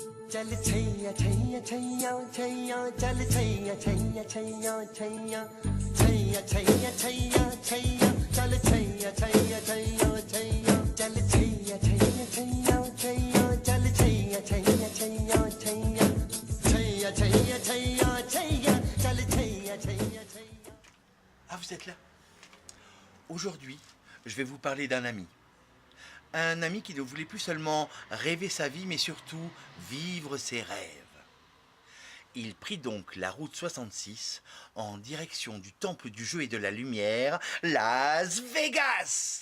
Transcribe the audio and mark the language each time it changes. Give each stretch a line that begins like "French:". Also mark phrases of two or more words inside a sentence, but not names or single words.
Hindi: चल छैया छैया छैया छैया चल छैया छैया छैया छैया छैया छैया छैया छैया चल छैया छैया छैया छैया चल छैया छैया छैया छैया चल छैया छैया छैया छैया छैया छैया छैया छैया चल छैया छैया छैया.
French: Ah, vous êtes là? Aujourd'hui, je vais vous parler d'un ami. Un ami qui ne voulait plus seulement rêver sa vie, mais surtout vivre ses rêves. Il prit donc la route 66 en direction du temple du jeu et de la lumière, Las Vegas.